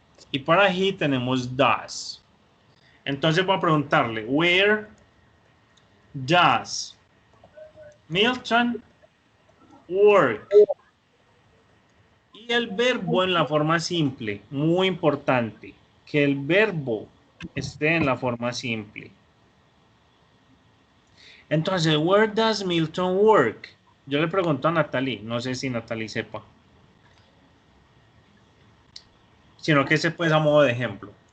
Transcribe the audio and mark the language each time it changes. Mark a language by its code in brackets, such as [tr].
[es] Y para he tenemos does. Entonces voy a preguntarle, [en] where does Milton work? [es] Y el verbo en la forma simple, muy importante, que el verbo esté en la forma simple. Entonces, [en] where does Milton work? [es] Yo le pregunto a Natalie, no sé si Natalie sepa, sino que se puede a modo de ejemplo.